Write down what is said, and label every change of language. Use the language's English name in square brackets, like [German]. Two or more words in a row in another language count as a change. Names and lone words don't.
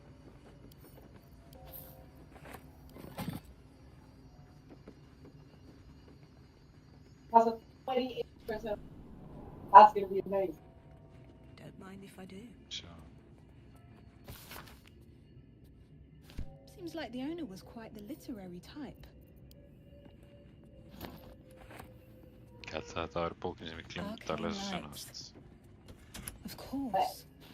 [English] Has a 28%. That's gonna be amazing. Don't mind if I do. Sure. Seems like the owner was quite the literary type. [Icelandic] Ég held að þetta var bókin sem ég glemt að lesa senast. [English] Of course.